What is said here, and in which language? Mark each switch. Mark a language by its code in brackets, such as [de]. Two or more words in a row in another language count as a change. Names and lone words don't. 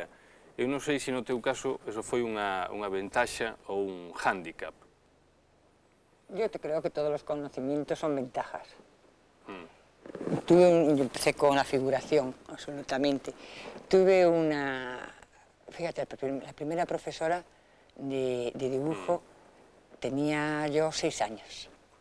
[gl] Eu non sei se no teu caso eso foi unha ventaxa ou un hándicap. [es] Yo creo que todos los conocimientos son ventajas. Yo empecé con la figuración, absolutamente. Tuve fíjate, la primera profesora de dibujo tenía yo 6 años.